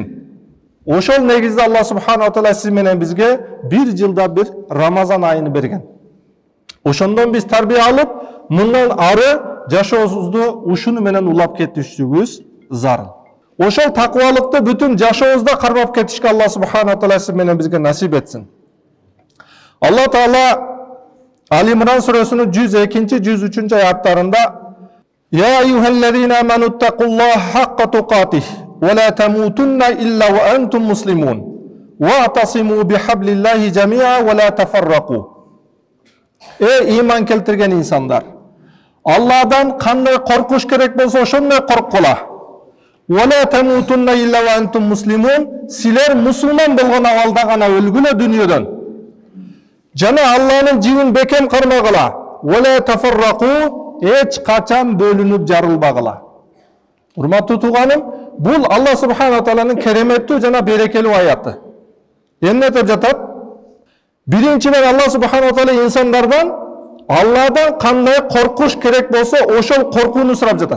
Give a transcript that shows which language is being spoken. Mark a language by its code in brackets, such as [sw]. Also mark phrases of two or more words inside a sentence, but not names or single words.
[ky] Ошол негизде [ar] الله سبحانه وتعالى [ky] сиз менен бизге бир жылда бир Рамазан айыны берген. Ошондон биз тарбия алып, мындан ары жашообузду ушуну менен улап кетишибиз зарыл. Ошол такыбалыкты бүтүн жашообузда кармап кетишке [ar] الله سبحانه وتعالى [ky] сиз менен бизге насип этсин. Алла таала Али Имран сүрөсүнүн 102-103 аяттарында: [ar] «يا أيها الذين آمنوا اتقوا الله حق تقاته ولا تموتن إلا وأنتم مسلمون واعتصموا بحبل الله جميعا ولا تفرقوا». [ky] Иман келтирген инсандар, Алладан кандай коркуш керек болсо ошондой корккула. [ar] ولا تموتن إلا وأنتم مسلمون, [ky] силер мусулман болгон абалда гана өлгүлө дүйнөдөн. Жана Алланын жибин бекем кармагыла. [ar] ولا تفرقوا, [ky] эч качан бөлүнүп жарылбагыла. Урматтуу тууганым, бул Алла субхана тааланын кереметтүү жана берекелүү аяты. Эмне деп жатат? Биринчиден [ar] الله سبحانه تعالى [ky] инсандардан Алладан кандай коркуш керек болсо, ошол коркууну сурап жатат.